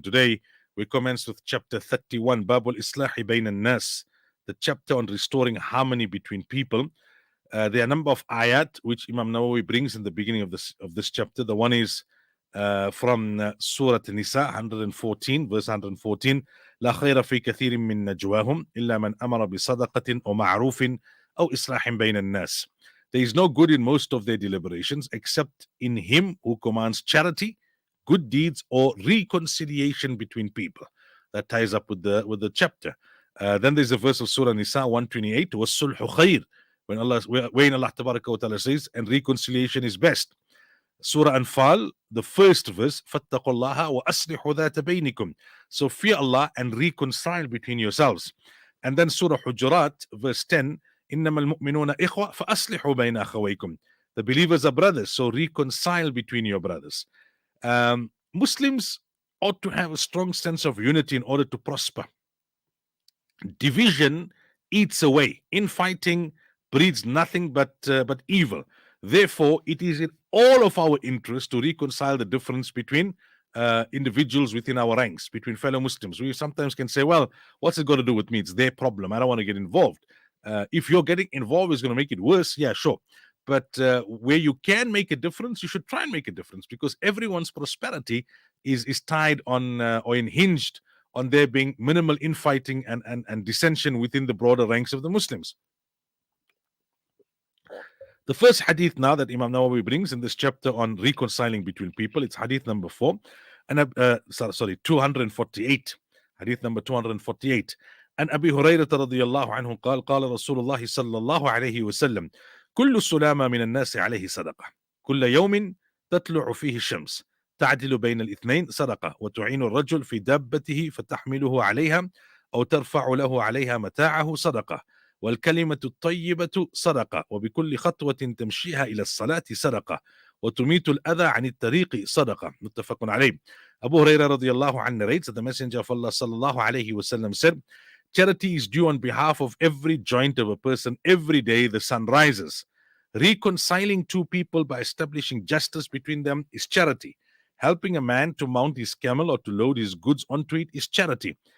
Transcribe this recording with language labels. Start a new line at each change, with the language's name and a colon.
English: Today we commence with chapter 31, Babul Islahi Bain al-Nas, the chapter on restoring harmony between people. There are a number of ayat which Imam Nawawi brings in the beginning of this chapter. The one is from Surah Nisa 114, verse 114.
Arabic: لا خير في كثير من نجواهم إلا من أمر بصدقة أو معروف أو إصلاح بين الناس.
English: There is no good in most of their deliberations except in him who commands charity, good deeds, or reconciliation between people. That ties up with the chapter. Then there's a verse of Surah Nisa 128,
Arabic: وَالصُّلْحُ خَيْرٌ,
English: when Allah Tabaraka wa Ta'ala says, and reconciliation is best. Surah Anfal, the first verse,
Arabic: فَاتَّقُوا اللَّهَ وَأَصْلِحُوا ذَاتَ بَيْنِكُمْ.
English: So fear Allah and reconcile between yourselves. And then Surah Hujurat, verse 10,
Arabic: إِنَّمَا الْمُؤْمِنُونَ إِخْوَةٌ فَأَصْلِحُوا بَيْنَ أَخَوَيْكُمْ.
English: The believers are brothers, so reconcile between your brothers. Muslims ought to have a strong sense of unity in order to prosper. Division eats away. Infighting breeds nothing but evil. Therefore, it is in all of our interest to reconcile the difference between individuals within our ranks, between fellow Muslims. We sometimes can say, well, what's it got to do with me? It's their problem. I don't want to get involved. If you're getting involved, it's going to make it worse. Yeah, sure. But where you can make a difference, you should try and make a difference, because everyone's prosperity is tied on or hinged on there being minimal infighting and dissension within the broader ranks of the Muslims. The first hadith now that Imam Nawawi brings in this chapter on reconciling between people, it's hadith number 4, and 248. Hadith number 248.
Arabic: And Abi Hurairah radiyallahu anhu قال قال رسول الله صلى الله عليه وسلم كل السلامة من الناس عليه صدقة كل يوم تطلع فيه الشمس تعدل بين الاثنين صدقة وتعين الرجل في دابته فتحمله عليها أو ترفع له عليها متاعه صدقة والكلمة الطيبة صدقة وبكل خطوة تمشيها إلى الصلاة صدقة وتميت الأذى عن الطريق صدقة. متفق عليه.
English: Abu Hurairah radiyallahu anhu narrates that the Messenger of Allah sallallahu alayhi wasallam said, charity is due on behalf of every joint of a person every day the sun rises. Reconciling two people by establishing justice between them is charity. Helping a man to mount his camel or to load his goods onto it is charity.